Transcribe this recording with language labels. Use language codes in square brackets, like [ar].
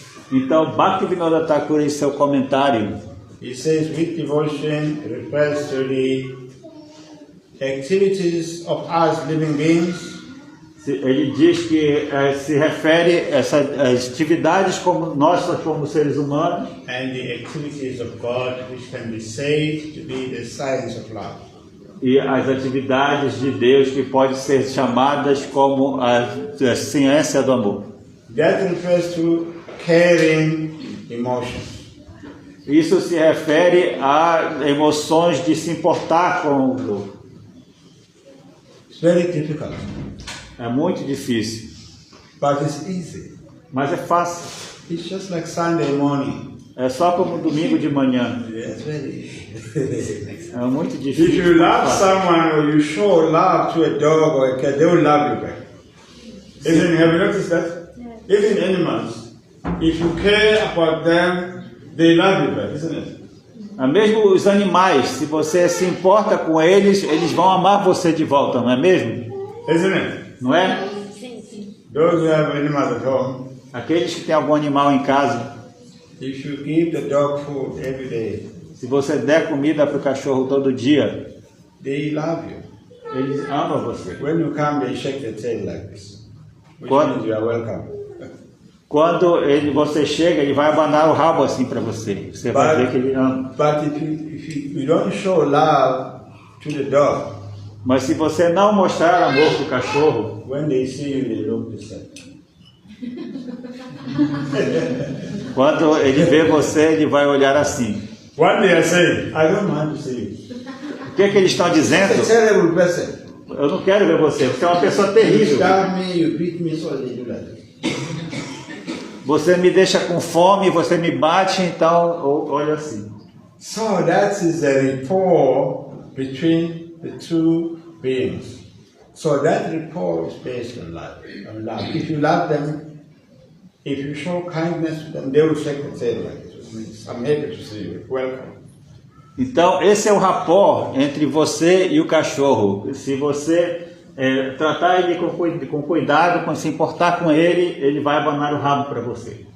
[pt] Então, Bhaktivinoda Thakur, em seu comentário, [en] he says with devotion refers to the activities of us living beings [pt] Ele diz que se refere a essas atividades como nós como seres humanos [en] and the activities of God, which can be said to be the science of love. [pt] e as atividades de Deus que podem ser chamadas como a ciência do amor. [en] That refers to caring emotions. [pt] Isso se refere a emoções de se importar com o outro. [en] It's very difficult, [pt] É muito difícil, [en] but it's easy. [pt] mas é fácil. [en] It's just like Sunday morning. [pt] É só como domingo de manhã. [en] It's very easy. [pt] É muito [en] If [pt] difícil. [en] you love someone or you show love to a dog or a cat, they will love you back. Isn't, have you noticed that? Even animals, if you care about them, they love you back, isn't it? [pt] Mesmo os animais, se você se importa com eles, eles vão amar você de volta, não é mesmo? [en] Isn't it? [pt] Não é? [en] Those who have animals at home, [pt] Aqueles que têm algum animal em casa, [en] if you give the dog food every day, [pt] se você der comida para o cachorro todo dia, [en] they love you. [pt] eles amam você. [en] When you come, they shake their tail like this, which What? means you are welcome. [pt] Quando você chega, ele vai abanar o rabo assim para você. Você vai ver que ele ama. [en] But if you don't show love to the dog, [pt] Mas se você não mostrar amor para o cachorro, [en] when they see you, they look the same. [pt] quando ele vê você, ele vai olhar assim. [en] What they are saying, I don't want to see you. [pt] O que eles estão dizendo? [en] It's a terrible person. [pt] Eu não quero ver você, você é uma pessoa [en] You [pt] terrível. [en] starve me, you beat me, so they do like this. [pt] Você me deixa com fome, você me bate, então olha assim. [en] So that is the rapport between the two beings. So that rapport is based on love. If you love them, if you show kindness to them, they will shake the tail like this. Which means, I'm happy to see you. Welcome. [pt] Então esse é o rapport entre você e o cachorro. Se você tratar ele com cuidado, com se importar com ele, ele vai abanar o rabo para você.